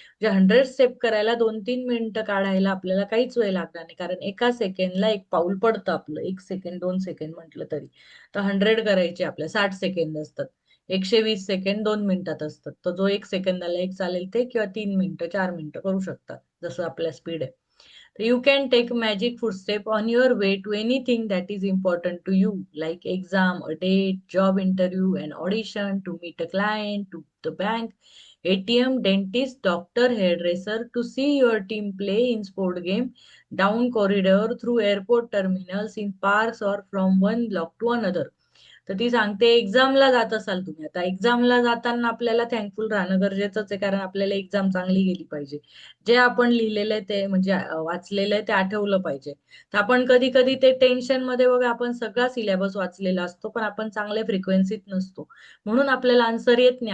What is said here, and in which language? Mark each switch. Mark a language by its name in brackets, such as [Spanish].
[Marathi] म्हणजे 100 स्टेप करायला 2-3 मिनिटं काढायला आपल्याला काहीच वेळ लागणार नाही, कारण एका सेकंडला एक पाऊल पडतं आपलं. 1 सेकंड, 2 सेकंड म्हटलं तरी. तर 100 करायचे आपल्या 60 सेकंद असतात. 120 सेकंड 2 मिनिटात असतात. तर जो 1 सेकंदाला एक चालेल ते, किंवा 3 मिनिटं, 4 मिनिटं करू शकतात, जसं आपल्या स्पीड आहे. [English] You can take magic footstep on your way to anything that is important to you, like exam, a date, job interview, an audition, to meet a client, to the bank, ATM, dentist, doctor, hairdresser, to see your team play in sport game, down corridor, through airport terminals, in parks, or from one block to another. [Marathi] तर ती सांगते, एक्झामला जात असाल तुम्ही, आता एक्झामला जाताना आपल्याला thankful राहणं गरजेचंच आहे, कारण आपल्याला एक्झाम चांगली गेली पाहिजे. जे आपण लिहिलेलं आहे ते, म्हणजे वाचलेलं आहे ते आठवलं पाहिजे. तर आपण कधी कधी ते टेन्शन मध्ये बघा, आपण सगळा सिलेबस वाचलेला असतो, पण आपण चांगल्या फ्रिक्वेन्सीत नसतो, म्हणून आपल्याला आन्सर येत नाही.